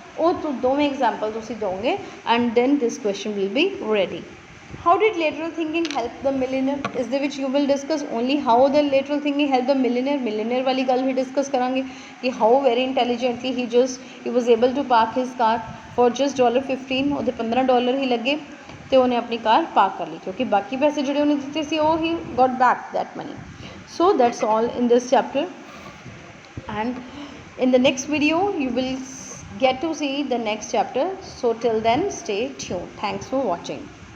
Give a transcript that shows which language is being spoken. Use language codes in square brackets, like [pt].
[pa] ਉਹ तो दोवें example तुसी दोगे [en] and then this question will be ready. How did lateral thinking help the millionaire? [pa] ਇਸ ਦੇ ਵਿੱਚ [en] you will discuss only how the lateral thinking helped the millionaire. [pa] millionaire ਵਾਲੀ ਗੱਲ ਹੀ discuss ਕਰਾਂਗੇ ਕਿ [en] how very intelligently he was able to park his car for just [pa] $15, ਉਹਦੇ $15 ਹੀ ਲੱਗੇ ਤੇ ਉਹਨੇ ਆਪਣੀ ਕਾਰ ਪਾਰਕ ਕਰ ਲਈ, ਕਿਉਂਕਿ ਬਾਕੀ ਪੈਸੇ ਜਿਹੜੇ ਉਹਨੇ ਦਿੱਤੇ ਸੀ ਉਹ [en] he got back that money. So that's all in this chapter and in the next video you will get to see the next chapter. So till then stay tuned. Thanks for watching.